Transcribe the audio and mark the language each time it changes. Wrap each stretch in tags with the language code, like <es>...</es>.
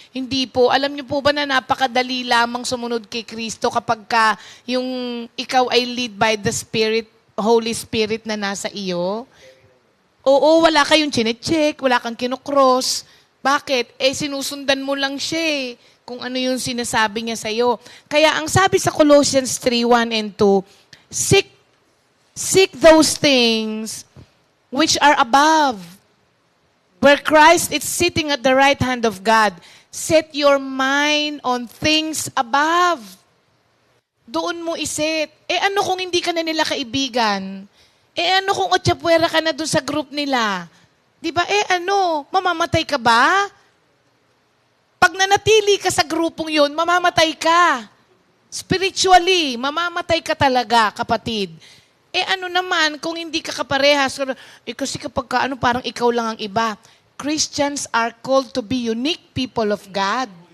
<tl>Hindi po. Alam niyo po ba na napakadali lamang sumunod kay Kristo kapag yung ikaw ay</tl> <en>lead by the Spirit, Holy Spirit</en> <tl>na nasa iyo? Oo, wala kayong chinecheck, wala kang kinukross. Bakit? Sinusundan mo lang siya kung ano yung sinasabi niya sa'yo. Kaya ang sabi sa</tl> <en>Colossians 3:1 and 2, Seek those things which are above, where Christ is sitting at the right hand of God. Set your mind on things above.</en> <tl>Doon mo iset. Ano kung hindi ka na nila kaibigan? Ano kung otsapwera ka na doon sa group nila? Di ba? Mamamatay ka ba? Pag nanatili ka sa grupong yun, mamamatay ka. Spiritually, mamamatay ka talaga, kapatid. Ano naman kung hindi ka kaparehas? Kasi kapag parang ikaw lang ang iba.</tl> <en>Christians are called to be unique people of God.</en>